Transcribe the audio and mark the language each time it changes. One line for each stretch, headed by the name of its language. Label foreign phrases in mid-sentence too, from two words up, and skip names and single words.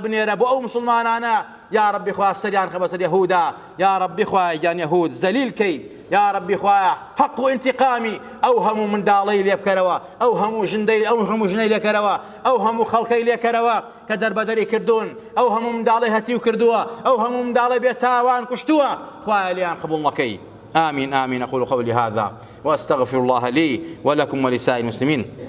Central Kurdish: بنێرە بۆ ئەو مسلمانانە
Arabic: یا ربی
Central Kurdish: خوایە سەریان خە بەسەر یەهودا
Arabic: یا ربی
Central Kurdish: خوایە گیان یەهود زەلیل کەی
Arabic: یا ربی
Central Kurdish: خوایە حەق و ئینتیقامی ئەو هەموو منداڵەی لێ بکەرەوە ئەو هەموو ژنەی لێکەرەوە ئەو هەموو خەڵکەی لێکەرەوە کە دەربەدەری کردوون ئەو هەموو منداڵەی هەتیو کردووە ئەو هەموو منداڵەی بێتاوان کوشتووە خوایە لیان قبوڵ نەکەی
Arabic: آمين آمين أقول قولي هذا وأستغفر الله لي ولكم ولسائر المسلمين